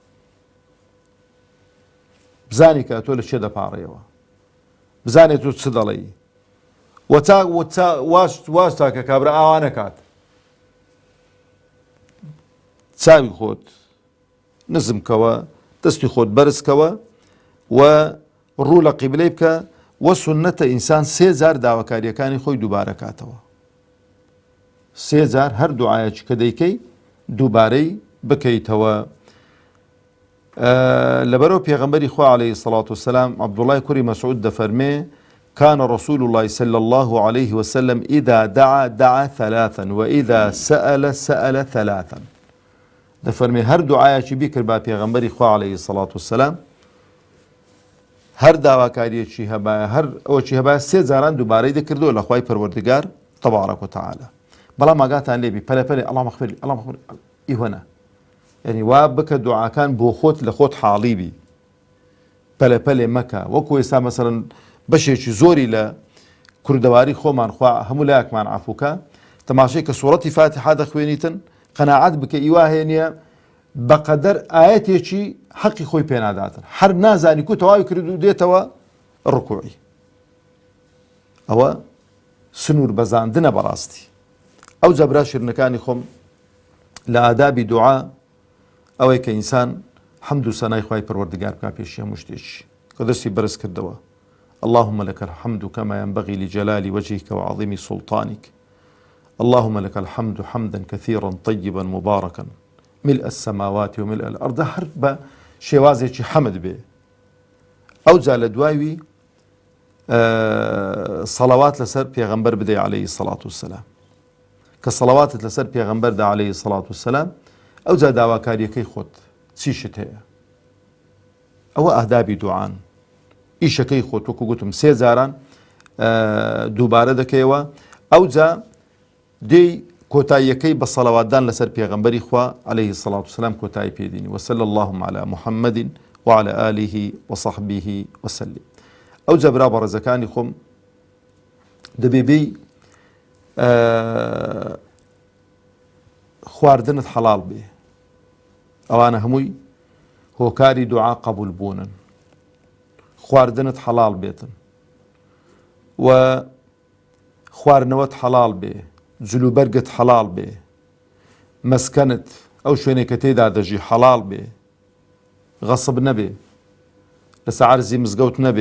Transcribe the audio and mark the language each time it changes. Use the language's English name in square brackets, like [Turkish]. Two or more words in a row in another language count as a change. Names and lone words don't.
[Central Kurdish] بزانی کە تۆ لە چێ دەپاڕێەوە، بزانێت تۆ چ دەڵێی، واش تاکە کابرا ئاوا نەکات، چاوی خۆت نزمکەوە، دەستی خۆت بەرزکەوە و ڕوو لە قیبلەی بکە و سونەتە ئینسان سێ جار داواکاریەکانی خۆی دووبارە کاتەوە. سێ جار هەر دوعایەکی کە دەیکەی دووبارەی بکەیتەوە. لەبەرەوە پێغەمبەری خوا [Arabic] عليه الصلاة والسلام [Central Kurdish] عەبدوڵای کوڕی مەسعود دەفەرمێ [Arabic] كان رسول الله صلى الله عليه وسلم إذا دعا ثلاثا وإذا سأل ثلاثا. [Central Kurdish] دەفەرمێ هەر دوعایەکی بیکرد با پێغەمبەری خوا [Arabic] عليه الصلاة والسلام، [Central Kurdish] هەر داواکاریەکی هەبایە هەر ئەوەکی هەبایە سێ جاران دووبارەی دەکردەوە لە خوای پەروەردگار تەبارەک و تەعالا. بەڵام ئاگاتان لێبی پەلەپەلێ [Arabic] اللهم اغفر لي اللهم اغفر لي [Central Kurdish] ئیوەنە، یعنی وا بکە دوعاکان بۆ خۆت لە خۆت حاڵی بی، پەلەپەلێ مەکە. وەکو ئێستا مەسەڵەن بەشێکی زۆری لە کوردەواری خۆمان خوا هەموو لایەکمان عەفوکە، تەماشای کە سوڕەتی فاتحا دەخوێنیتن قەناعەت بکە ئیواهەیە نییە بەقەدەر ئاەتێکی حەقی خۆی پێناداتن، هەر نازانی کو تەواوی کرد و دێتەوە ڕکوعی. ئەوە سنوور بەزاندنە بەڕاستی. ئەو جەبرا شیرنەکانی خۆم لە ئادابی دوعا ئەوەی کە ئینسان حەمد و سەنای خوای پەروەردگار بکا پێشی هەموو شتێکی کە دەستی بەرز کردەوە. [Arabic] اللهم لك الحمد كما ينبغي لجلال وجهك وعظيم سلطانك اللهم لك الحمد حمدا كثيرا طيبا مباركا ملء السماوات وملء الأرض. [Central Kurdish] هەر بە شێوازێکی حەمد بێ. ئەو جا لە دوایوی سەڵەوات لەسەر پێغەمبەر بدەی [Arabic] عليه الصلاة والسلام، [Central Kurdish] کە سەڵەواتت لەسەر پێغەمبەردا [Arabic] عليه الصلاة والسلام [Central Kurdish] ئەو جا داواکاریەکەی خۆت چیشت هەیە. ئەوە ئادابی دوعان. ئیشەکەی خۆت وەکو گوتم سێ جاران دووبارە دەکەیەوە. ئەو جا دێی کۆتاییەکەی بە سەڵەواتدان لەسەر پێغەمبەری خوا [Arabic] عليه الصلاة والسلام [Central Kurdish] کۆتایی پێدینی [Arabic] وصلى اللهم على محمد وعلى آله وصحبه وسلم. [Central Kurdish] ئەو جەبرا بەڕێزەکانی خۆم دەبێبێی خواردنت حەڵال بێ، ئەوانە هەمووی هۆکاری دوعا قبول بوونن. خواردنت حەڵال بێتن و خواردنەوەت حەڵال بێ، جلوبەرگت حەڵال بێ، مەسکەنت ئەو شوێنێک کە تێدا دەژی حەڵال بێ، غەسب نەبێ، لەسەر عەرزی مزگەوت نەبێ.